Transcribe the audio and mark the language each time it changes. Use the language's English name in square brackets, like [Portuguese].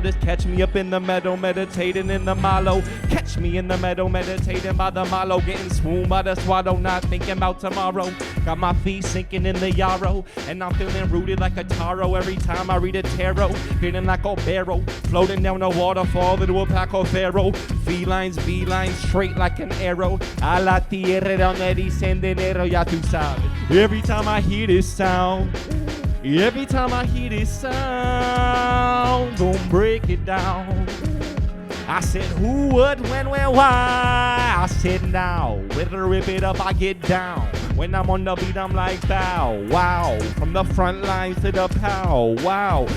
[English] Just catch me up in the meadow, meditating in the mallow. Catch me in the meadow, meditating by the mallow. Getting swooned by the swallow, not thinking about tomorrow. Got my feet sinking in the yarrow, and I'm feeling rooted like a taro every time I read a tarot. Feeling like a barrel, floating down the waterfall into a pack of pharaoh. Felines, beelines, straight like an arrow. [Spanish] A la tierra donde dicen dinero, ya tú sabes. [English] Every time I hear this sound, every time I hear this sound, gonna break it down. I said who, what, when, where, why. I said now, with her rip it up, I get down. When I'm on the beat, I'm like bow, wow. From the front lines to the pow, wow.